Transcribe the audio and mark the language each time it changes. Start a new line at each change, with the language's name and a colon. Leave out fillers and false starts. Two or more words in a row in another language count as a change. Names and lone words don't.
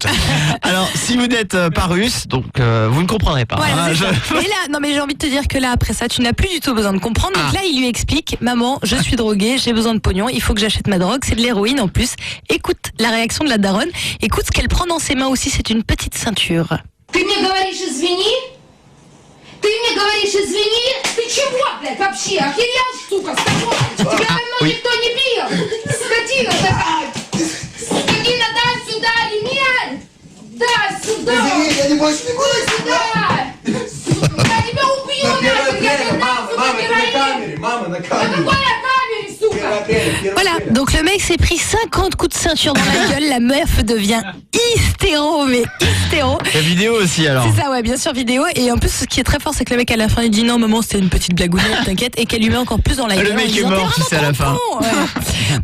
French: Alors, si vous n'êtes pas russe, donc vous ne comprendrez pas. Voilà, hein, c'est je- ça. Et là, non mais j'ai envie de te dire que là, après ça, tu n'as plus du tout besoin de comprendre. Donc là, il lui explique, maman, je suis drogué, j'ai besoin de pognon, il faut que j'achète ma drogue, c'est de l'héroïne en plus. Écoute la réaction de la daronne, écoute ce qu'elle prend dans ses mains aussi, c'est une petite ceinture.
Russian: Ты мне говоришь извини? Ты мне говоришь извини? Ты чего, блядь, вообще? Охерел, сука, с тобой? Тебя давно
French: oui.
Russian: никто не бил? Скотина такая! Скотина, дай сюда ремень! Дай сюда! Извини, я не больше не буду сюда! Сука, я тебя убью, нахуй! Я тебе дам, сука, героин! Мама, на На какой камере, сука?
French: Voilà, donc le mec s'est pris 50 coups de ceinture dans la gueule, la meuf devient hystéro, mais hystéro. La vidéo aussi, alors. C'est ça, ouais, bien sûr, vidéo. Et en plus, ce qui est très fort, c'est que le mec à la fin, il dit non, maman, c'était une petite blagounette, t'inquiète, et qu'elle lui met encore plus dans la gueule. Le en mec est disant, mort, t'es tu sais, à la fin. vraiment con. Ouais.